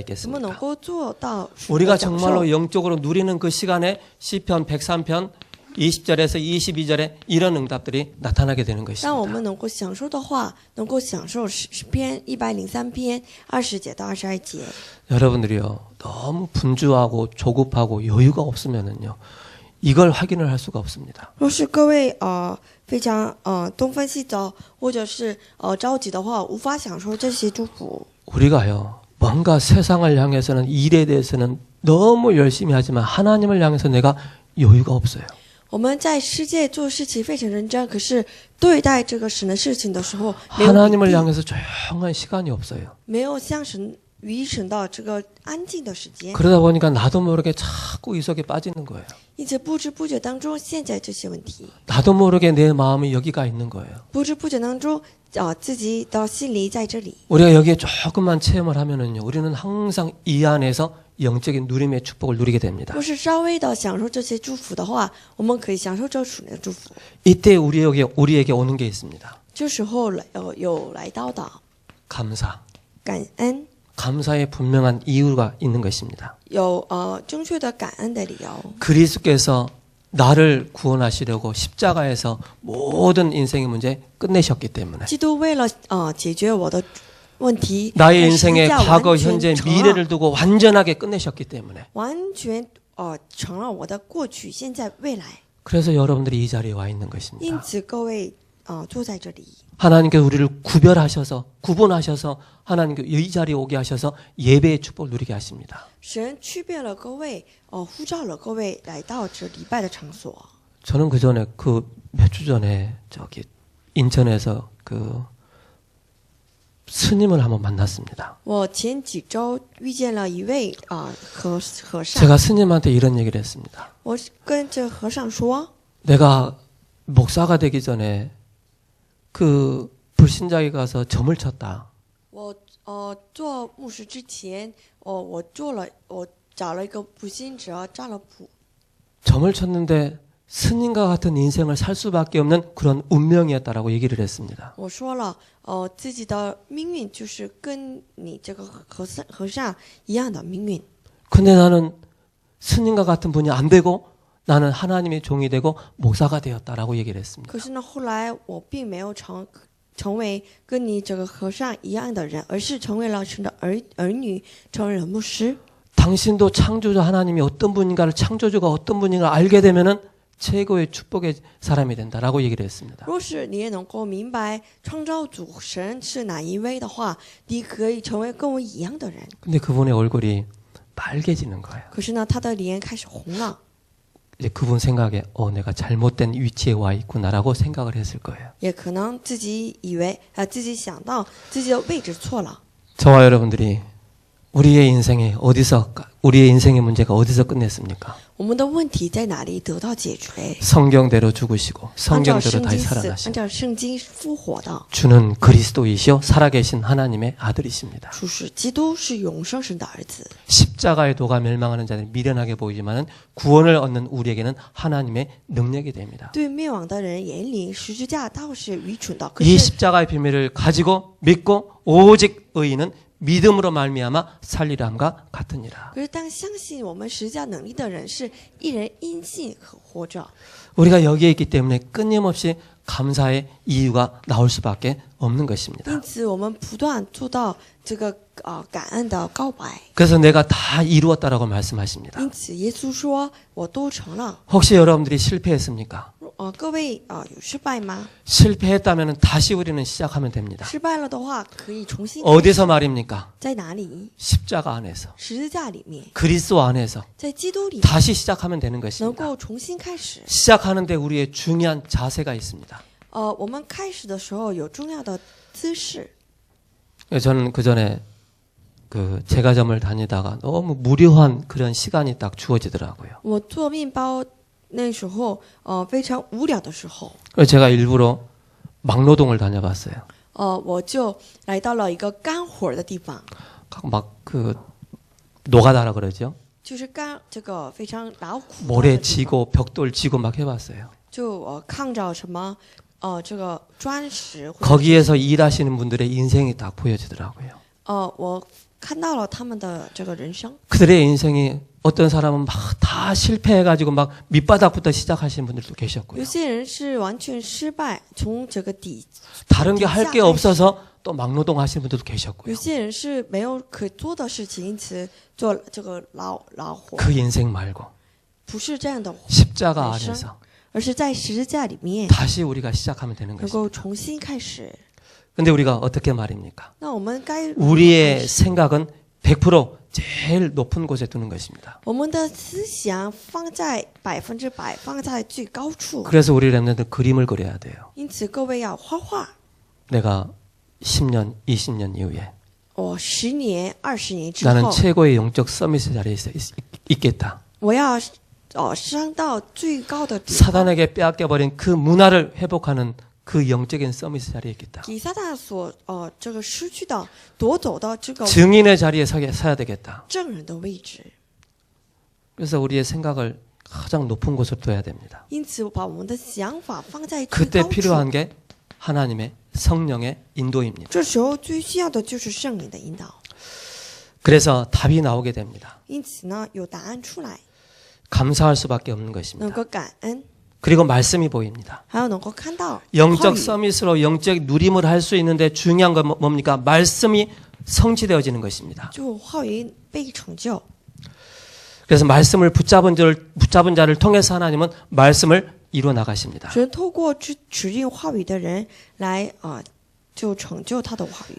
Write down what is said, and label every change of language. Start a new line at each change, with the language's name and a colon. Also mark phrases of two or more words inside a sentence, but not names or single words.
Chinese: 怎么能
Korean: 있겠습니까?
Chinese: 够做到属灵
Korean: 우리가
Chinese: 的享受？
Korean: 정말로 영적으로 누리는 그 시간에 시편 103편 20절에서 22절에 이런 응답들이 나타나게 되는
Chinese: 让我
Korean: 것입니다.
Chinese: 们能够享受的话，能够享受诗篇103篇20节到22节。
Korean: 여러분들이요 너무 분주하고 조급하고 여유가 없으면은요 이걸 확인을 할 수가 없습니다.
Chinese: 若是各位非常东奔西走，或者是着急的话，无法享受这些祝福。
Korean: 우리가요 뭔가 세상을 향해서는 일에 대해서는 너무 열심히 하지만 하나님을 향해서 내가 여유가 없어요.
Chinese: 我们在世界做事情非常认真，可是对待这个神的事情的时候，没有
Korean: 하나님을
Chinese: 余地，
Korean: 향해서 조용한 시간이 없어요.
Chinese: 没有向神与神的这个安静的时间，
Korean: 그러다 보니까 나도 모르게 자꾸 이 속에 빠지는 거예요.
Chinese: 因此不知不觉当中陷在这些问题，
Korean: 나도 모르게 내 마음이 여기가 있는 거예요.
Chinese: 不知不觉当中自己的心里在这里。
Korean: 우리가 여기에 조금만 체험을 하면은요, 우리는 항상 이 안에서 영적인 누림의 축복을 누리게 됩니다.
Chinese: 若是稍微的享受这些祝福的话，我们可以享受这属灵的祝福。
Korean: 이때 우리에게 오는 게 있습니다.
Chinese: 这时候有来到的
Korean: 감사.
Chinese: 感恩，
Korean: 감사의 분명한 이유가 있는 것입니다.
Chinese: 有正确的感恩的理由。
Korean: 그리스도께서 나를 구원하시려고 십자가에서 모든 인생의 문제 끝내셨기 때문에
Chinese: 基督为了解决我的问题，
Korean: 나의
Chinese: 在十字
Korean: 인생의
Chinese: 架
Korean: 과거,
Chinese: 完全
Korean: 현재,
Chinese: 成了
Korean: 미래를 두고 완전하게 끝내셨기 때문에
Chinese: 完全成了我的过去、现在、未来。
Korean: 그래서 여러분들이 이 자리에 와 있는
Chinese: 因
Korean: 것입니다.
Chinese: 此，各位坐在这里，
Korean: 하나님께서 우리를 구별하셔서 구분하셔서 하나님께 이 자리에 오게 하셔서 예배의 축복을 누리게 하십니다.
Chinese: 神区别了各位，呼召了各位来到这礼拜的场所。
Korean: 저는 그 전에 그 몇 주 전에 저기 인천에서 그 스님을 한번 만났습니다.
Chinese: 我前几周遇见了一位和尚，
Korean: 제가 스님한테 이런 얘기를 했습니다.
Chinese: 我跟这和尚说，
Korean: 내가 목사가 되기 전에 그 불신자에 가서 점을 쳤다.
Chinese: 我做牧师之前，我找了一个补信者占了卜，
Korean: 점을 쳤는데 스님과 같은 인생을 살 수밖에 없는 그런 운명이었다라고 얘기를 했습니다.
Chinese: 我说了，自己的命运就是跟你这个和尚一样的命运。
Korean: 근데 나는 스님과 같은 분이 안 되고 나는 하나님의 종이 되고 목사가 되었다라고 얘기를 했습니다.
Chinese: 可是呢，后来我并没有成为跟你这个和尚一样的人，而是成为了神的儿女，成为了牧师。
Korean: 당신도 창조주 하나님이 어떤 분인가를 창조주가 어떤 분인가를 알게 되면은 최고의 축복의 사람이 된다라고 얘기를 했습니다.
Chinese: 若是你也能够明白创造主神是哪一位的话，你可以成为跟我一样的人。
Korean: 근데 그분의 얼굴이 빨개지는 거예요.
Chinese: 可是呢，他的脸开始红了，
Korean: 이제 그분 생각에 내가 잘못된 위치에 와 있구나라고 생각을 했을 거예요.
Chinese: 也可能自己以为自己想到自己的位置错了。
Korean: 저와 여러분들이 우리의 인생의 문제가 어디서 끝냈습니까?
Chinese: 我们的问题在哪里得到解决？
Korean: 성경대로 죽으시고
Chinese: 按照
Korean: 성경대로
Chinese: 圣
Korean: 다시
Chinese: 经死，
Korean: 살아나신
Chinese: 按照圣经复活的
Korean: 주는 그리스도이시요 살아계신 하나님의 아들이십니다.
Chinese: 主是基督，是永生神的儿子。
Korean: 십자가의 도가 멸망하는 자들은 미련하게 보이지만 구원을 얻는 우리에게는 하나님의 능력이 됩니다.
Chinese: 对灭亡的人眼里，十字架倒是愚蠢的。可
Korean: 이
Chinese: 是
Korean: 십자가의 비밀을 가지고 믿고 오직 의인은 믿음으로 말미암아 살리람과 같으니라.
Chinese: 可是当相信我们十字架能力的人，是一人因信活着。
Korean: 우리가 여기에 있기 때문에 끊임없이 감사의 이유가 나올 수밖에 없는 것입니다.
Chinese: 因此，我们不断做到这个感恩的告白。
Korean: 그래서 내가 다 이루었다라고 말씀하십니다.
Chinese: 因此，耶稣说：“我都成了。
Korean: 혹시 여러분들이 실패했습니까?
Chinese: 各位有失败吗？
Korean: 실패했다면 다시 우리는 시작하면 됩니다.
Chinese: 失败了的话，可以重新。
Korean: 어디서 말입니까?
Chinese: 在哪里？
Korean: 십자가 안에서
Chinese: 十字架里面，
Korean: 그리스도 안에서
Chinese: 在基督里面
Korean: 다시 시작하면 되는
Chinese: 能
Korean: 것입니다.
Chinese: 够重新开始。
Korean: 시작하는데 우리의 중요한 자세가 있습니다.
Chinese: 我们开始的时候有重要的姿势。
Korean: 저는 그 전에 그 제과점을 다니다가 너무 무료한 그런 시간이 딱 주어지더라고요.
Chinese: 我做面包那时候，非常无聊的时候，
Korean: 그래서 제가 일부러 막노동을 다녀봤어요.
Chinese: 我就来到了一个干活的地方，
Korean: 막 그 노가다라 그러죠.
Chinese: 就是干这个非常劳苦的
Korean: 모래
Chinese: 地方
Korean: 지고 벽돌 지고 막 해봤어요.
Chinese: 就抗着什么这个砖石，或者
Korean: 거기에서 일하시는 분들의 인생이 딱 보여지더라고요.
Chinese: 我看到了他们的这个人生。
Korean: 그들의 인생이 어떤 사람은 막 다 실패해가지고 막 밑바닥부터 시작하시는 분들도 계셨고요.
Chinese: 有些人是完全失败，从这个底；
Korean: 다른 게 할 게 없어서 또 막노동 하시는 분들도 계셨고요.
Chinese: 有些人是没有可做的事情，因此做这个劳活。
Korean: 그 인생 말고
Chinese: 不是这样的，
Korean: 십자가
Chinese: 人生
Korean: 안에서
Chinese: 而是在十字架里面
Korean: 다시 우리가 시작하면 되는
Chinese: 能
Korean: 것입니다.
Chinese: 够重新开始。
Korean: 근데 우리가 어떻게 말입니까?
Chinese: 那我们该如何开
Korean: 우리의
Chinese: 始
Korean: 생각은 100% 제일 높은 곳에 두는 것입니다.
Chinese: 我们的思想放在100%放在最高处。
Korean: 그래서 우리 랩런들 그림을 그려야 돼요.
Chinese: 因此，各位要画画。
Korean: 내가 10년, 20년 이후에
Chinese: 我10年、20年之
Korean: 나는
Chinese: 后，
Korean: 최고의 영적 서밋 자리에 있겠다.
Chinese: 我要上到最高的地方，
Korean: 사단에게 빼앗겨버린 그 문화를 회복하는 그 영적인 서밋 자리에 있겠다.
Chinese: 给撒旦所这个失去的夺走的这个
Korean: 증인의 자리에 서야 되겠다.
Chinese: 证人的位置。
Korean: 그래서 우리의 생각을 가장 높은 곳으로 둬야 됩니다.
Chinese: 因此，把我们的想法放在最
Korean: 그때
Chinese: 高处。
Korean: 필요한 게 하나님의 성령의 인도입니다.
Chinese: 这时候最需要的就是圣灵的引导。
Korean: 그래서 답이 나오게 됩니다.
Chinese: 因此呢，有答案出来，
Korean: 감사할 수밖에 없는
Chinese: 能
Korean: 것입니다.
Chinese: 够感恩，
Korean: 그리고 말씀이 보입니다.
Chinese: 还有能够看到话
Korean: 영적
Chinese: 语。
Korean: 서밋으로 영적 누림을 할 수 있는데 중요한 건 뭡니까? 말씀이 성취되어지는 것입니다.
Chinese: 就话语被成就。
Korean: 그래서 말씀을 붙잡은 자를 통해서 하나님은 말씀을 이루어 나가십니다.
Chinese: 神透过指引话语的人来就成就他的话语。